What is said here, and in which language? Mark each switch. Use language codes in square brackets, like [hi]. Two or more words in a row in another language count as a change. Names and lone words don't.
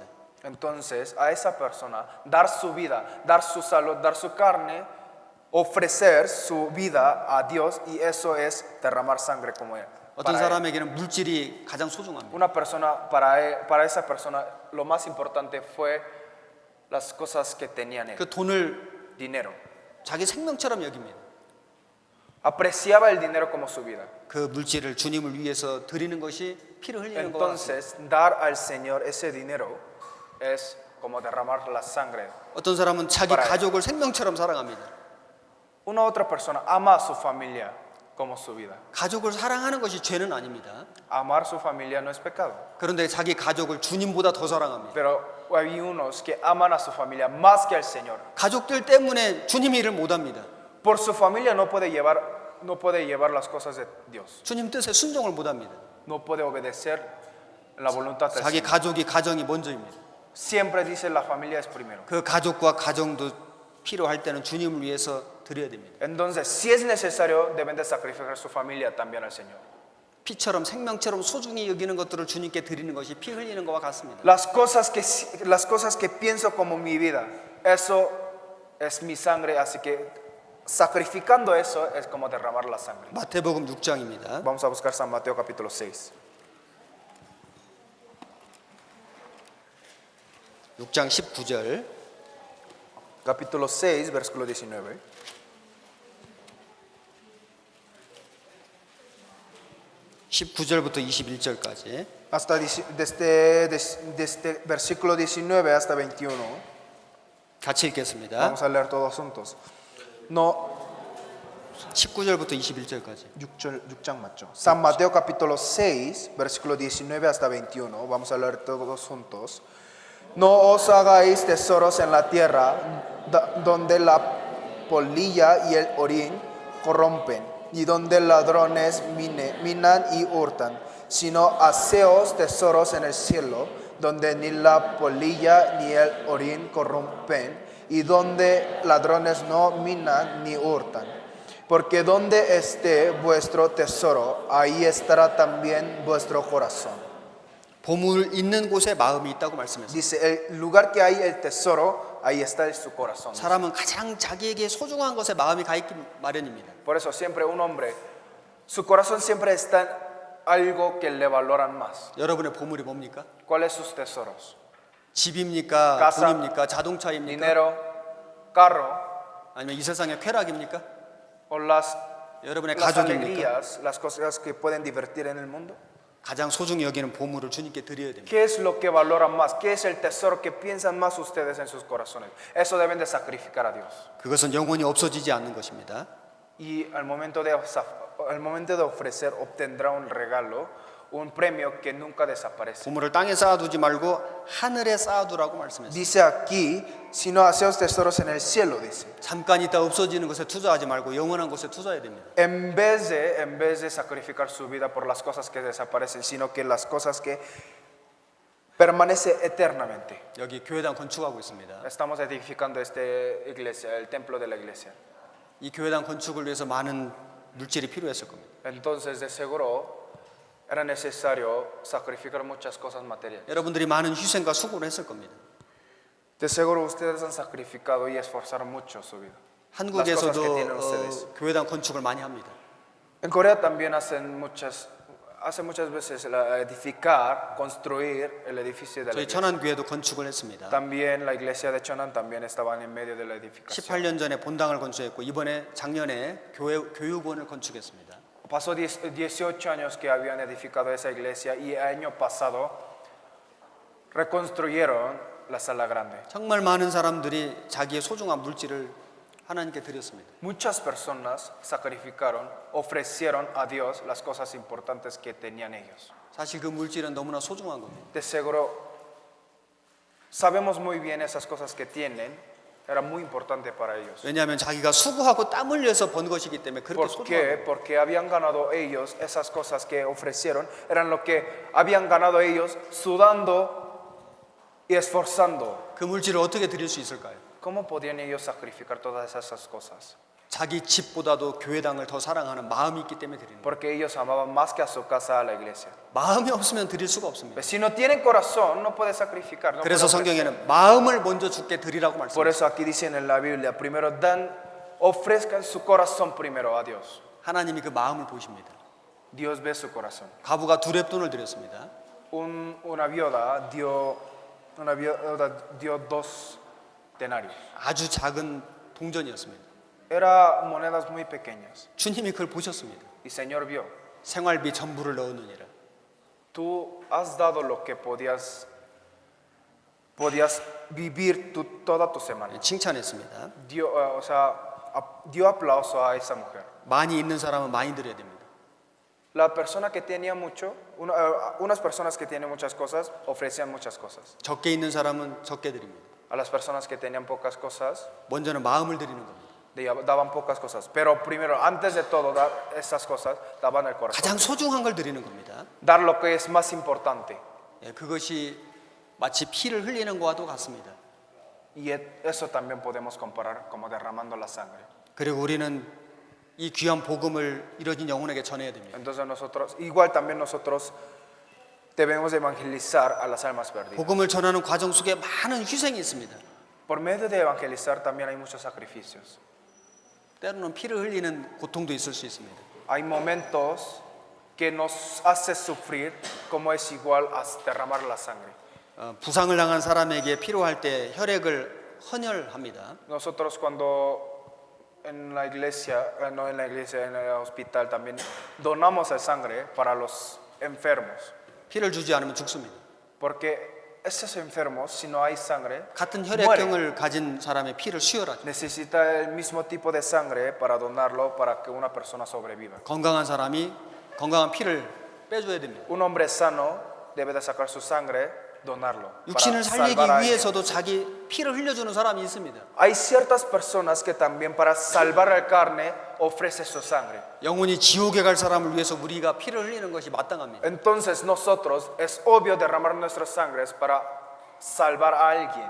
[es] Entonces, a esa persona, dar su vida, dar su salud, dar su carne, ofrecer su vida a Dios, y eso es derramar sangre como él. [ko] 어떤 사람에게는 물질이 가장 소중합니다. [es] Una persona, para esa persona, lo más importante fue las cosas que tenían él, [ko] 그 돈을 [es] dinero. [ko] 자기 생명처럼 여깁니다. [es] Apreciaba el dinero como su vida. [ko] 그 물질을 주님을 위해서 드리는 것이 피를 흘리는 것과 같습니다. [es] Entonces, dar al Señor ese dinero es como derramar la sangre. [ko] 어떤 사람은 자기 가족을 생명처럼 사랑합니다. [es] Una otra persona ama a su familia como su vida. [ko] 가족을 사랑하는 것이 죄는 아닙니다. [es] Amar su familia no es pecado. [ko] 그런데 자기 가족을 주님보다 더 사랑합니다. [es] Pero hay unos que aman a su familia más que al Señor. [ko] 가족들 때문에 주님 일을 못합니다. [es] Por su familia no puede llevar las cosas de Dios. [ko] 주님 뜻에 순종을 못합니다. [es] No puede obedecer la voluntad del [ko] 자기 [es] Señor. [ko] 가정이 먼저입니다. [es] Siempre dice la familia es primero. [ko] 그 가족과 가정도 필요할 때는 주님을 위해서 드려야 됩니다. [es] Entonces, si es necesario, deben de sacrificar su familia también al Señor. [ko] 피처럼 생명처럼 소중히 여기는 것들을 주님께 드리는 것이 피 흘리는 것과 같습니다. [es] Las cosas que pienso como mi vida, eso es mi sangre, así que sacrificando eso es como derramar la sangre. [ko] 마태복음 6장입니다. [es] Vamos a buscar San Mateo capítulo 6. [ko] 6장 19절. [es] Capítulo 6, versículo 19. [ko] (19절부터 21절까지) [es] Hasta desde versículo 19 hasta 21. [ko] 같이 읽겠습니다. [es] Vamos a leer todos juntos. No, [ko] 19절부터 21절까지. 6장 맞죠? [es] San Mateo capítulo 6, versículo 19 hasta 21. Vamos a leer todos juntos. No os hagáis tesoros en la tierra, donde la polilla y el orín corrompen, y donde ladrones minan y hurtan, sino haceos tesoros en el cielo, donde ni la polilla ni el orín corrompen, y donde ladrones no minan ni hurtan. Porque donde esté vuestro tesoro, ahí estará también vuestro corazón. [ko] 보물 있는 곳에 마음이 있다고 말씀했습니다. [es] Dice, el lugar que hay el tesoro, ahí está su corazón. [ko] 사람은 가장 자기에게 소중한 것에 마음이 가 있기 마련입니다. [es] Por eso siempre un hombre, su corazón siempre está en algo que le valoran más. [ko] 여러분의 보물이 뭡니까? [es] ¿Cuáles sus tesoros? [ko] 집입니까? [es] casa, [ko] 돈입니까? 자동차입니까? [es] Dinero, carro, [ko] 아니면 이 세상의 쾌락입니까? [es] o las [ko] 여러분의 가족입니까? [es] alegrías, las cosas que pueden divertir en el mundo. [ko] 가장 소중히 여기는 보물을 주님께 드려야 됩니다. [es] ¿Qué es lo que valoran más? ¿Qué es el tesoro que piensan más ustedes en sus corazones? Eso deben de sacrificar a Dios. [ko] 그것은 영원히 없어지지 않는 것입니다. [es] Y al momento de ofrecer, obtendrá un regalo, un premio que nunca desaparece. [ko] 보물을 땅에 쌓아두지 말고 하늘에 쌓아두라고 말씀했습니다. [es] Dice aquí, si no hacéis tesoros en el cielo, dice. [ko] 잠깐 있다 없어지는 것에 투자하지 말고 영원한 것에 투자해야 됩니다. [es] En vez de sacrificar su vida por las cosas que desaparecen, sino que las cosas que permanecen eternamente. [ko] 여기 교회당 건축하고 있습니다. [es] Estamos edificando esta iglesia, el templo de la iglesia. [ko] 이 교회당 건축을 위해서 많은 물질이 필요했을 겁니다. [es] Entonces, de seguro, era necesario sacrificar muchas cosas materiales. [ko] 여러분들이 많은 희생과 수고를 했을 겁니다. [es] De seguro ustedes han sacrificado y esforzaron mucho su vida. Las cosas [ko] 한국에서도 [es] que tienen ustedes. [ko] 교회당 건축을 많이 합니다. [es] En Corea también hace muchas veces edificar, construir el edificio de la [ko] 저희 [es] iglesia. [ko] 천안교회도 건축을 했습니다. [es] También la iglesia de Chonan también estaban en medio de la edificación. [ko] 18년 전에 본당을 건축했고 이번에 작년에 교육원을 건축했습니다. [es] Pasó 18 años que habían edificado esa iglesia y el año pasado reconstruyeron la sala grande. [ko] 정말 많은 사람들이 자기의 소중한 물질을 하나님께 드렸습니다. [es] Muchas personas sacrificaron, ofrecieron a Dios las cosas importantes que tenían ellos. [ko] 사실 그 물질은 너무나 소중한 겁니다. [es] De seguro sabemos muy bien esas cosas que tienen, era muy importante para ellos. [ko] 왜냐하면 자기가 수고하고 땀 흘려서 번 것이기 때문에 그렇게 [es] ¿Por [ko] 소중한 [es] qué? [ko] 거예요. [es] Porque habían ganado ellos, esas cosas que ofrecieron, eran lo que habían ganado ellos sudando y esforzando. [ko] 그 물질을 어떻게 드릴 수 있을까요? [es] ¿Cómo podían ellos sacrificar todas esas cosas? [ko] 자기 집보다도 교회당을 더 사랑하는 마음이 있기 때문에 드리는 거예요. [es] Porque ellos amaban más que a su casa a la iglesia. [ko] 마음이 없으면 드릴 수가 없습니다. [es] Si no tienen corazón, no puede sacrificar. No puede [ko] 그래서 [es] ofrecer. [ko] 성경에는 마음을 먼저 주께 드리라고 [es] Por [ko] 말씀합니다. [es] eso aquí dicen en la Biblia, primero ofrezcan su corazón primero a Dios. [ko] 하나님이 그 마음을 보십니다. [es] Dios ve su corazón. [ko] 가부가 2렙돈을 드렸습니다. [es] Una viuda dio 2 denarios. [ko] 아주 작은 동전이었습니다. [es] Era monedas muy pequeñas. [ko] 주님이 그걸 보셨습니다. [es] Y Señor vio, [ko] 생활비 전부를 넣었느니라. [es] tú has dado lo que podías vivir toda tu semana. [ko] 칭찬했습니다. [es] Dio aplauso a esa mujer. [ko] 많이 있는 사람은 많이 드려야 됩니다. [es] La persona que tenía mucho, unas personas que tienen muchas cosas, ofrecían muchas cosas. [ko] 적게 있는 사람은 적게 드립니다. [es] A las personas que tenían pocas cosas, [ko] 먼저는 마음을 드리는 겁니다. [es] daban pocas cosas. Pero primero, antes de todo, dar esas cosas, daban el corazón. [ko] 가장 소중한 걸 드리는 겁니다. [es] Dar lo que es más importante. [ko] 예, 그것이 마치 피를 흘리는 것과도 같습니다. [es] Y eso también podemos comparar como derramando la sangre. [ko] 그리고 우리는 이 귀한 복음을 이뤄진 영혼에게 전해야 됩니다. [es] Entonces igual también nosotros debemos evangelizar a las almas perdidas. [ko] 복음을 전하는 과정 속에 많은 희생이 있습니다. [es] Por medio de evangelizar también hay muchos sacrificios. [ko] 때로는 피를 흘리는 고통도 있을 수 있습니다. [es] Hay momentos que nos hace sufrir como es igual a derramar la sangre. [ko] 부상을 당한 사람에게 필요할 때 혈액을 헌혈합니다. [es] Nosotros cuando en la iglesia, no en la iglesia, en el hospital también donamos la sangre para los enfermos. [ko] 피를 주지 않으면 죽습니다. [es] Porque esos enfermos, si no hay sangre, [ko] 같은 [es] mueren. [ko] 혈액형을 가진 사람의 피를 수혈하죠. [es] Necesita el mismo tipo de sangre para donarlo para que una persona sobreviva. [ko] 건강한 사람이 건강한 피를 빼줘야 됩니다. [es] Un hombre sano debe de sacar su sangre, donarlo. [ko] 육신을 [es] Para [ko] 살리기 [es] salvar a alguien. [ko] 위해서도 자기 피를 흘려주는 사람이 있습니다. [es] Hay ciertas personas que también para salvar la carne ofrece su sangre. [ko] 영혼이 지옥에 갈 사람을 위해서 우리가 피를 흘리는 것이 마땅합니다. [es] Entonces nosotros es obvio derramar nuestras sangres para salvar a alguien,